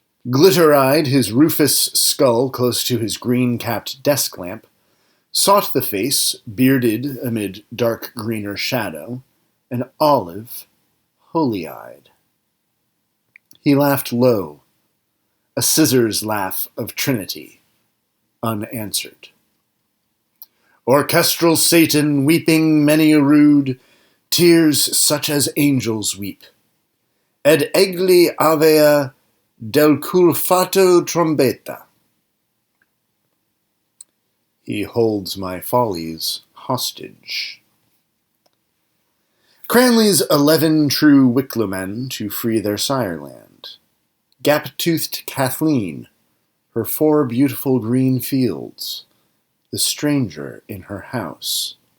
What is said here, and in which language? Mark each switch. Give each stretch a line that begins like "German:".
English: Glitter-eyed, his rufous skull close to his green-capped desk lamp, sought the face, bearded amid dark greener shadow, an olive, holy-eyed. He laughed low, a scissors laugh of Trinity, unanswered. Orchestral Satan, weeping many a rude, tears such as angels weep.
Italian: Ed egli avea del cul fatto trombetta.
English: He holds my follies hostage. Cranley's 11 true Wicklow-men to free their sireland. Gap-toothed Kathleen, her 4 beautiful green fields, the stranger in her house.